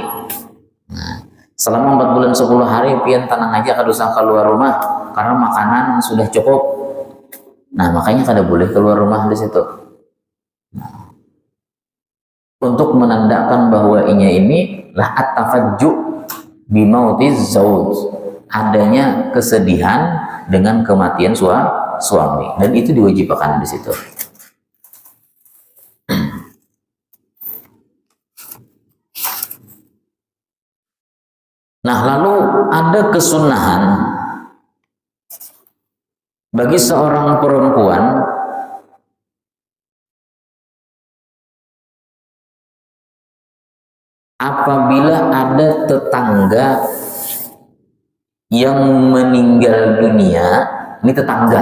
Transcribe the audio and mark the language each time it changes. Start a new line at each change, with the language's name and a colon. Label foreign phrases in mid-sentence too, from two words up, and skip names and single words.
Banjar: Selama 4 bulan 10 hari pian tanang aja, kada usah keluar rumah karena makanan sudah cukup. Nah, makanya kada boleh keluar rumah di situ.
Indonesian: Untuk menandakan bahwa ini lah
Arabic: at-tafajju bimautiz zauj,
Indonesian: adanya kesedihan dengan kematian suami, dan itu diwajibkan di situ. Nah, lalu ada kesunahan bagi seorang perempuan apabila ada tetangga yang meninggal dunia, ini tetangga.